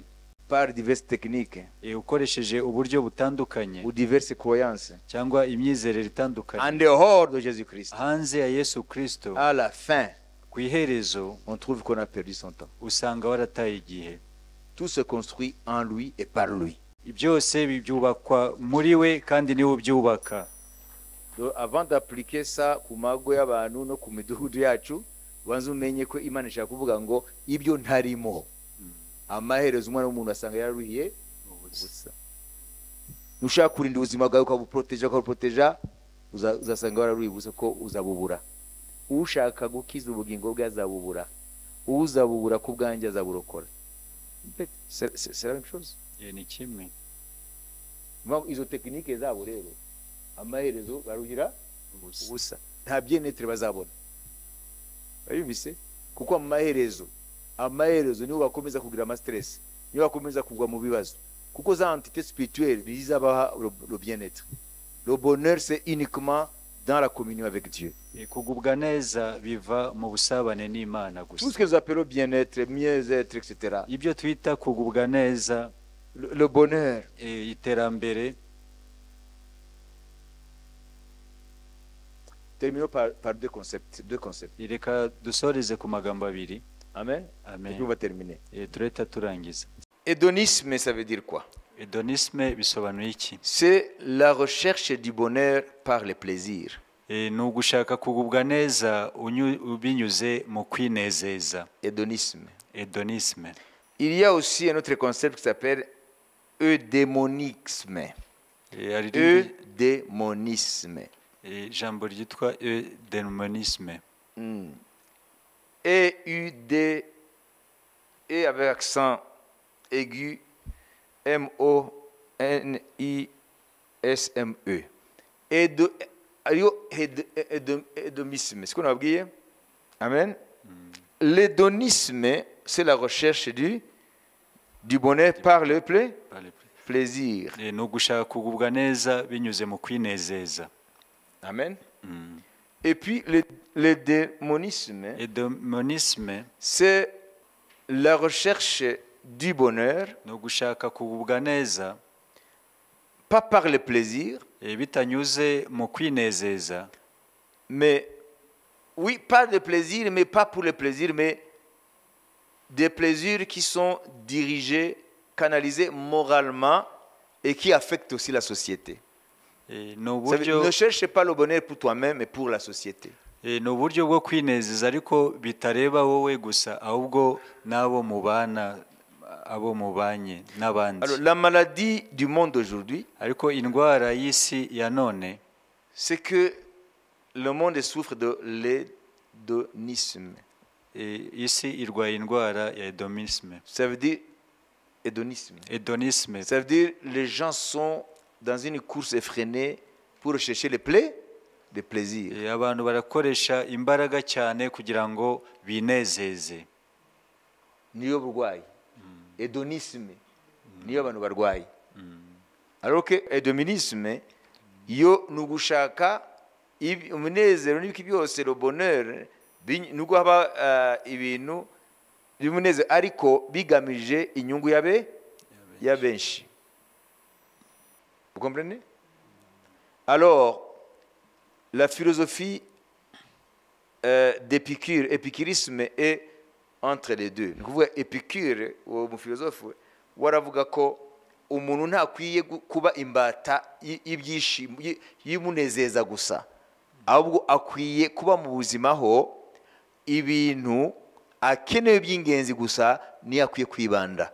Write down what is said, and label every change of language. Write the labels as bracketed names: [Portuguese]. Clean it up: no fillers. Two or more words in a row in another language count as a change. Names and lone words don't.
[French] par diverses techniques [Kinyarwanda] ukoresheje uburyo butandukanye [French] ou diverses croyances [Kinyarwanda] cyangwa imyizerere itandukanye, [French] en dehors de Jésus-Christ, [Kinyarwanda] hanze ya Yesu Kristo, [French] à la fin, [Kinyarwanda] ku iherezo [French] on trouve qu'on a perdu son temps. [Kinyarwanda] usanga warataye igihe. [French] Tout se construit en lui et par lui. [Kinyarwanda] Byose byubakwa muri we kandi niwe ubyubaka. [French] Donc, avant d'appliquer ça [Kinyarwanda] ku mago y'abantu no ku midugudu yacu, wanze umenye ko Imana ishaka kuvuga ngo ibyo ntarimo. Amaherezo umwana w'umuntu asanga yaruhiye ubusa. Nushaka kurinda ubuzima bwawe ukabuproteja, uzasanga wararuhiye ubusa ko uzabubura. Ushaka gukiza ubugingo bwe azabubura. Uzabubura ku bwanjye azaburokora. [French] C'est la même chose. [Kinyarwanda] Ni kimwe. Izo tekinike zabo rero amaherezo baruhira ubusa, nta bien-être bazabona. Bayumvise kuko amaherezo nibo bakomeza kugira ama stress, nibo bakomeza kugwa mu bibazo, kuko za [French] entité spirituelle [Kinyarwanda] nizizabaha [French] le bien-être. Le bonheur c'est uniquement dans la communion avec Dieu. [Kinyarwanda] kugubwa neza biva mu busabane n'Imana [French] Tout ce [Kinyarwanda] gusa. [French] que nous appelons bien-être, mieux-être, etc. [Kinyarwanda] Ibyo twita kugubwa neza, [French] Le bonheur, [Kinyarwanda] iterambere. [French] terminons par deux concepts. [Kinyarwanda] Reka dusoreze ku magambo abiri. Amen. Amen. [French] Et puis on va terminer. [Kinyarwanda] Turahita turangiza. [French] Hédonisme, ça veut dire quoi? [Kinyarwanda] Hedonisme bisobanuye iki? [French] C'est la recherche du bonheur par le plaisir. [Kinyarwanda] Ni ugushaka kugubwa neza binyuze mu kwinezeza. [French] Hédonisme. [Kinyarwanda] Hedonisme. [French] Il y a aussi un autre concept qui s'appelle eudémonisme. Eudémonisme. [Kinyarwanda] Ijambo ryitwa eudémonisme. [French] E-U-D, et avec accent aigu, M-O-N-I-S-M-E. Hédonisme, c'est ce qu'on a oublié. Amen. L'hédonisme, c'est la recherche du bonheur par le plaisir. [Kinyarwanda] Ni ugushaka kugubwa neza binyuze mu kwinezeza. Amen. [French] Et puis le démonisme, c'est la recherche du bonheur, [Kinyarwanda] ni ugushaka kugubwa neza [French] pas par le plaisir, [Kinyarwanda] bitanyuze mu kwinezeza, [French] mais oui, pas de plaisir, mais pas pour le plaisir, mais des plaisirs qui sont dirigés, canalisés moralement et qui affectent aussi la société. Ne cherche pas le bonheur pour toi-même, mais pour la société. [Kinyarwanda] Ni uburyo bwo kwinezeza ariko bitareba wowe gusa ahubwo n'abo mubana, abo mubanye n'abandi. [French] Alors la maladie du monde aujourd'hui, [Kinyarwanda] ariko indwara y'isi ya none, [French] c'est que le monde souffre de l'hédonisme. [Kinyarwanda] Isi irwaye indwara ya hédonisme. [French] Ça veut dire hédonisme. Hédonisme. Ça veut dire les gens sont dans une course effrénée pour chercher les plaisirs. [Kinyarwanda] Abantu barakoresha imbaraga cyane kugira ngo binezeze. Niyo burwayi. Hédonisme. Niyo abantu barwayi. Alors que hédonisme, yo nugushaka umunezero n'ibiki byose, [French] le bonheur, [Kinyarwanda] nuko haba ibintu bimuneze ariko bigamije inyungu ya benshi. [French] Vous comprenez? Alors, la philosophie d'Épicure, épicurisme est entre les deux. [Kinyarwanda] Ni kuvuga Épicure, uwo mufilosofe waravuga ko umuntu ntakwiye kuba imbata y'ibyishimo yimunezeza gusa, ahubwo akwiye kuba mu buzima ho ibintu akeneye by'ingenzi gusa niyo akwiye kwibanda.